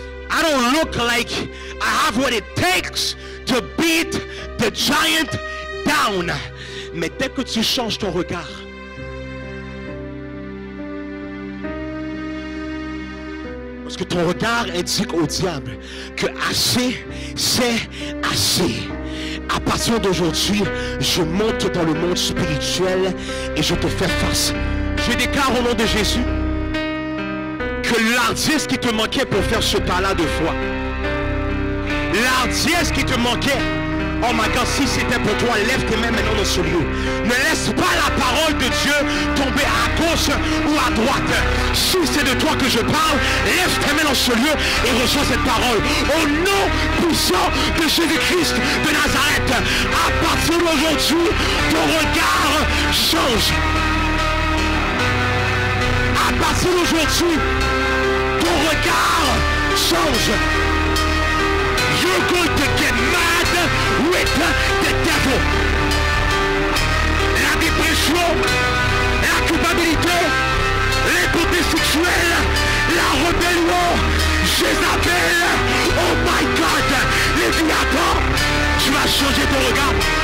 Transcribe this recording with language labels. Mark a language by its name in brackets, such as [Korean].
[English] I don't look like I have what it takes to beat the giant down. [French] Mais dès que tu changes ton regard, parce que ton regard indique au diable que assez, c'est assez. À partir d'aujourd'hui, je monte dans le monde spirituel et je te fais face. Je déclare au nom de Jésus que l'ardiesse qui te manquait pour faire ce pas-là de foi, l'ardiesse qui te manquait, [English] oh my God, [French] si c'était pour toi, lève tes mains maintenant dans ce lieu. Ne laisse pas la parole de Dieu tomber à gauche ou à droite. Si c'est de toi que je parle, lève tes mains dans ce lieu et reçois cette parole. Au nom puissant de Jésus-Christ de Nazareth, à partir d'aujourd'hui, ton regard change. À partir d'aujourd'hui, ton regard change. [English] You're going to get mad with the devil. [French] La dépression, la culpabilité, les beautés sexuelles, la rébellion, Jézabel, [English] oh my God, [French] Léviathan, tu vas changer ton regard.